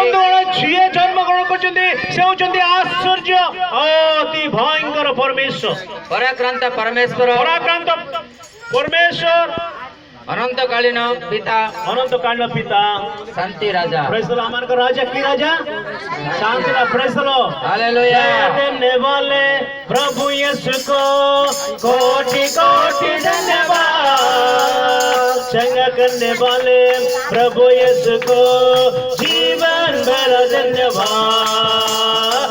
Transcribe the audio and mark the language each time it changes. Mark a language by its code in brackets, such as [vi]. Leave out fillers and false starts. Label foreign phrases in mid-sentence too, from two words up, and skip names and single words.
[or] ବନ୍ଧୁଗଣ, ଯିଏ ଜନ୍ମଗ୍ରହଣ କରିଛନ୍ତି ସେ ହେଉଛନ୍ତି ଆଶ୍ଚର୍ଯ୍ୟ ଅତି ଭୟଙ୍କର ପରମେଶ୍ୱର, ପରାକ୍ରାନ୍ତ ପରମେଶ୍ୱର, ପରାକ୍ରାନ୍ତ ପରମେଶ୍ୱର, ଅନନ୍ତକାଳୀନ ପିତା, ଅନନ୍ତକାଳୀନ ପିତା, ଶାନ୍ତି ରାଜା। [en] Praise the Lord. [or] ଆମମାନଙ୍କ ରାଜା କି ରାଜା? [hi] शांति का [en] Praise the Lord. [hi] हालेलुया। देने वाले प्रभु यीशु को कोटि कोटि धन्यवाद। चंगा करने वाले प्रभु यीशु को जीवन भर धन्यवाद।